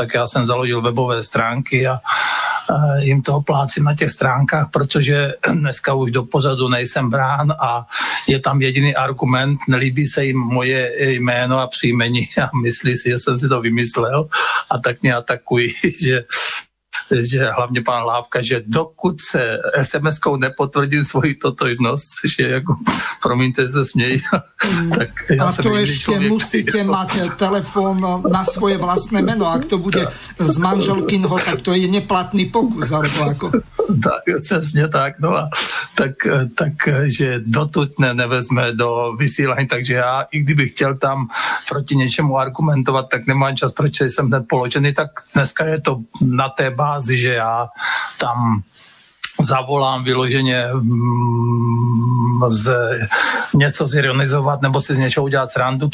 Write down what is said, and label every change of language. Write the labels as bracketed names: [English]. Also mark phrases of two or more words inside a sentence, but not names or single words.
[Czech] tak já jsem založil webové stránky a jim toho plácím na těch stránkách, protože dneska už do pozadu nejsem brán a je tam jediný argument, nelíbí se jim moje jméno a příjmení a myslí si, že jsem si to vymyslel a tak mě atakují, že hlavně pan Hlávka, že dokud se SMS-kou nepotvrdím svoji totožnost, což je jako, promiňte, se smějí. Tak [Slovak] a to ešte musíte mať telefón na svoje vlastné meno. Ak to bude z manželkinho, tak to je neplatný pokus. Alebo ako? [Czech] Tak, přesně tak. No a takže dotud nevezme do vysílání, takže já, i kdybych chtěl tam proti něčemu argumentovat, tak nemám čas, proč jsem hned položený, tak dneska je to na té bázi, že já tam zavolám vyloženě něco zironizovat nebo si z něčeho udělat srandu.